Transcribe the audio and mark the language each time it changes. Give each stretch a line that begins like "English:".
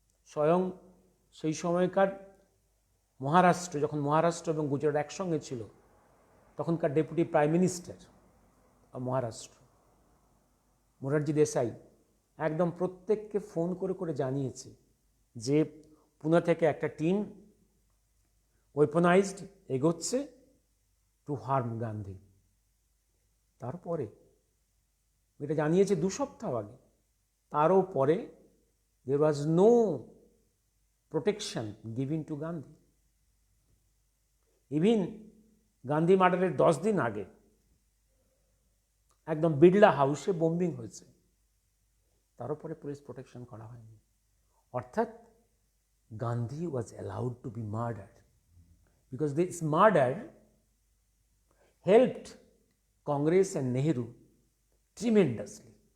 Bangla: স্বয়ং সেই সময়কার মহারাষ্ট্র, যখন মহারাষ্ট্র এবং গুজরাট একসঙ্গে ছিল, তখনকার deputy prime minister of Maharashtra Morarji Desai একদম প্রত্যেককে ফোন করে করে জানিয়েছে যে পুনে থেকে একটা টিম ওয়েপনাইজড এগোচ্ছে
English: To harm Gandhi.
Bangla: তারপরে এটা জানিয়েছে 2 সপ্তাহ আগে। তারও পরে
English: There was no protection given to Gandhi. Even
Bangla: Gandhi মার্ডারের 10 দিন আগে একদম বিড়লা হাউসে বোম্বিং হয়েছে, তার উপরে পুলিশ প্রোটেকশন করা হয়নি।
English: অর্থাৎ Gandhi was allowed to be murdered because this murder helped Congress and Nehru tremendously.